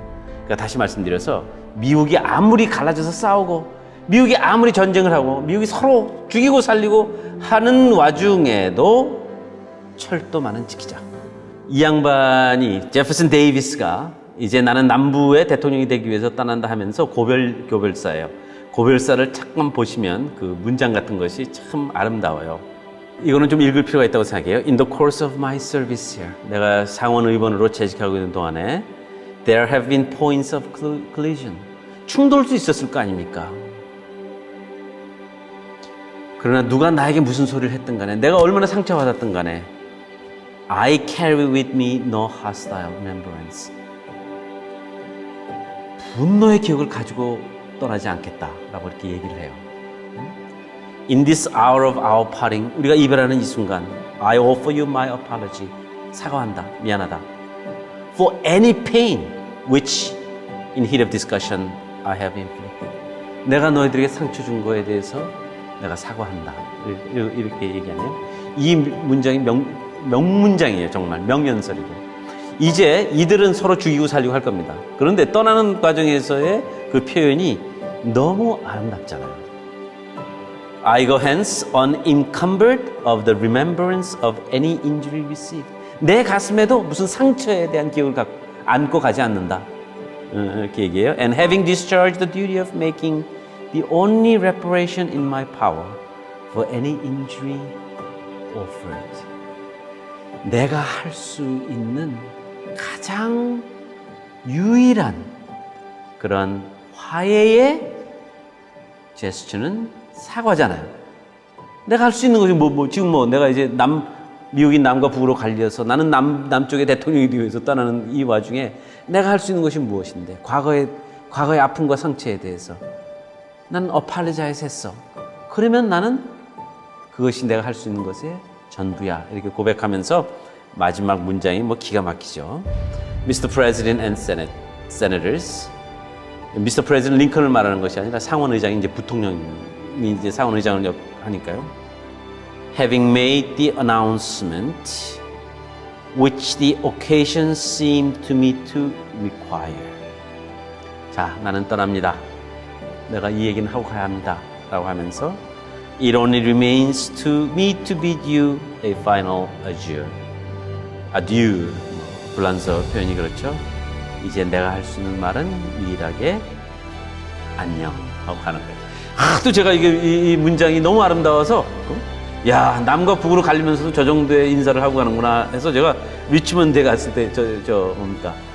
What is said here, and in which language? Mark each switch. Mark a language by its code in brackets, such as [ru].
[ko] 그러니까 다시 말씀드려서 미국이 아무리 갈라져서 싸우고 미국이 아무리 전쟁을 하고 미국이 서로 죽이고 살리고 하는 와중에도 철도만은 지키자. 이 양반이 제퍼슨 데이비스가 이제 나는 남부의 대통령이 되기 위해서 떠난다 하면서 고별사예요. 고별사를 잠깐 보시면 그 문장 같은 것이 참 아름다워요. 이거는 좀 읽을 필요가 있다고 생각해요. [en] In the course of my service here, [ko] 내가 상원 의원으로 재직하고 있는 동안에 [en] There have been points of collision. [ko] 충돌도 있었을 거 아닙니까? 그러나 누가 나에게 무슨 소리를 했든 간에 내가 얼마나 상처받았든 간에 [en] I carry with me no hostile remembrance. [ko] 분노의 기억을 가지고 떠나지 않겠다라고 이렇게 얘기를 해요. [en] In this hour of our parting, [ko] 우리가 이별하는 이 순간 [en] I offer you my apology. [ko] 사과한다. 미안하다. [en] For any pain which in heat of discussion I have inflicted. [ko] 내가 너희들에게 상처 준 거에 대해서 내가 사과한다. 이렇게 얘기하네요. 이 문장이 명문장이에요. 정말 명연설이고. 이제 이들은 서로 죽이고 살리고 할 겁니다. 그런데 떠나는 과정에서의 그 표현이 너무 아름답잖아요. [en] I go hence unencumbered of the remembrance of any injury received. [ko] 내 가슴에도 무슨 상처에 대한 기억을 안고 가지 않는다. 이렇게 얘기해요. [en] And having discharged the duty of making the only reparation in my power for any injury offered. [ko] 내가 할 수 있는 가장 유일한 그런 화해의 제스처는 사과잖아요. 내가 할 수 있는 것이 지금 내가 이제 미국이 남과 북으로 갈려서 나는 남쪽의 대통령이 되기 위해서 떠나는 이 와중에 내가 할 수 있는 것이 무엇인데 과거의 아픔과 상처에 대해서 나는 apologize 했어. 그러면 나는 그것이 내가 할 수 있는 것의 전부야. 이렇게 고백하면서 마지막 문장이 기가 막히죠. [en] Mr. President and Senators. Mr. [ko] President 링컨을 말하는 것이 아니라 상원의장이 이제 부통령이 이제 상원의장을 하니까요. [en] Having made the announcement which the occasion seemed to me to require. [ko] 자, 나는 떠납니다. 내가 이 얘기는 하고 가야 합니다. 라고 하면서 [en] It only remains to me to bid you a final adieu. [ko] adieu. 불란서 표현이 그렇죠. 이제 내가 할 수 있는 말은 유일하게 안녕 하고 가는 거예요. 또 제가 이 문장이 너무 아름다워서 야, 남과 북으로 갈리면서도 저 정도의 인사를 하고 가는구나 해서 제가 리치먼드에 갔을 때 뭡니까?